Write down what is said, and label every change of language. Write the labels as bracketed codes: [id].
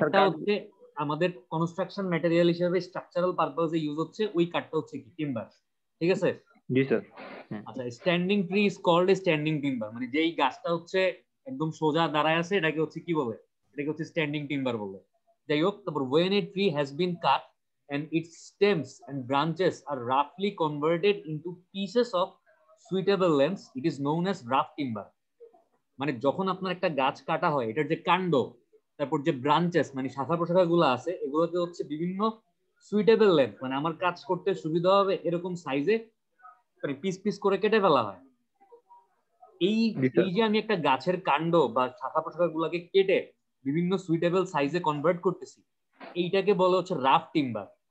[bn] কাঠটা হচ্ছে আমাদের কনস্ট্রাকশন ম্যাটেরিয়াল হিসেবে স্ট্রাকচারাল পারপোজে ইউজ হচ্ছে, ওই কাঠটা হচ্ছে কি টিম্বার। ঠিক আছে। জি স্যার। আচ্ছা, [en] standing tree is called standing timber, [bn] মানে যেই গাছটা হচ্ছে একদম সোজা দাঁড়ায় আছে এটাকে হচ্ছে কি বলে, এটাকে হচ্ছে স্ট্যান্ডিং টিম্বার বলে। যাই হোক, তারপর [en] when a tree has been cut and its stems and branches are roughly converted into pieces of suitable lengths, it is known as rough timber। [bn] মানে যখন আপনার একটা গাছ কাটা হয়, এটার যে কাণ্ড, তারপর যে ব্রাঞ্চেস মানে শাখা প্রশাখা গুলো আছে, এগুলোকে হচ্ছে বিভিন্ন সুইটেবল লেন্থ, মানে আমার কাজ করতে সুবিধা হবে এরকম সাইজে মানে পিস পিস করে কেটে ফেলা হয়। এই জি স্যার। এই যে আমি একটা গাছের কাণ্ড বা শাখা প্রশাখা গুলাকে কেটে বিভিন্ন সুইটেবল সাইজে কনভার্ট করতেছি, এইটাকে বলে হচ্ছে রাফ টিম্বার।